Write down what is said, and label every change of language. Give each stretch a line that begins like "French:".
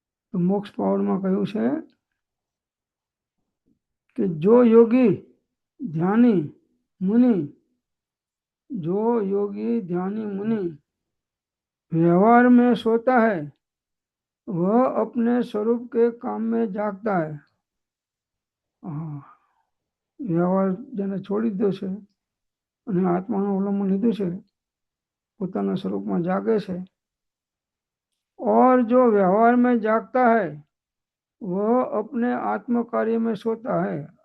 Gujarati: તો મોક્ષ પાવરમાં કહ્યું છે
Hindi: कि जो योगी ध्यानी मुनि व्यवहार में सोता है वह अपने स्वरूप के काम में जागता है.
Gujarati: વ્યવહાર જેને છોડી દીધો છે અને આત્માનું અવલંબન લીધું છે પોતાના સ્વરૂપમાં જાગે છે.
Hindi: और जो व्यवहार में जागता है वह अपने आत्म कार्य में सोता है.